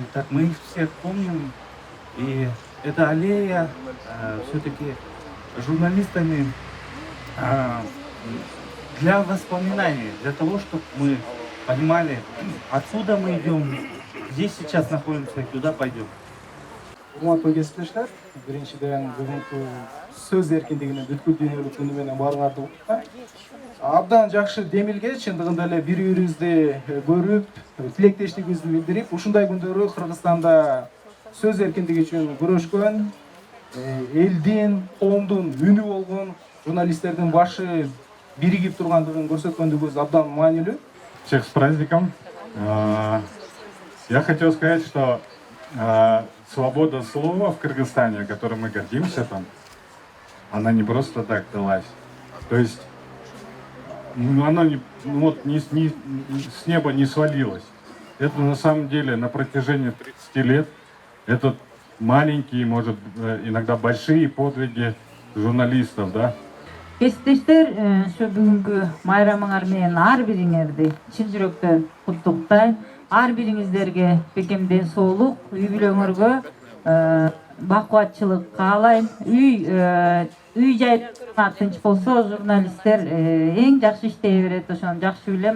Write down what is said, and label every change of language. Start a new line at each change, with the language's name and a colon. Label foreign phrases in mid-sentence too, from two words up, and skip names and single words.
Russian: Так мы их всех помним. И эта аллея все-таки журналистами для воспоминаний, для того, чтобы мы понимали, откуда мы идем, здесь сейчас находимся и куда пойдем.
Kyrgyz: Урматтуу кесиптештер, биринчиден бүгүнкү сөз эркиндигинин бүткүл дүйнөлүк күнү менен баарыңарды куттуктайм. Абдан жакшы демилге, чындыгында эле бири бирибизди көрүп, тилектештигибизди билдирип, ушундай күндөрү Кыргызстанда сөз эркиндиги үчүн күрөшкөн, элдин, коомдун үнү болгон журналисттердин башы биригип тургандыгын көрсөткөндүгүбүз абдан маанилүү.
Russian: Всех с праздником. Я хотел сказать, что свобода слова в Кыргызстане, которой мы гордимся там, она не просто так далась. То есть она с неба не свалилась. Это на самом деле на протяжении 30 лет это маленькие, может, иногда большие подвиги журналистов, да?
Kyrgyz: Кесиптештер, бүгүнкү майрамыңар менен ар бириңерди чын жүрөктөн куттуктайм. Ар бириңиздерге бекемден соолук, үй бүлөңөргө бакубатчылык каалайм. Үй жайда тынч болсо, журналисттер эң жакшы иштей берет, ошону жакшы билем.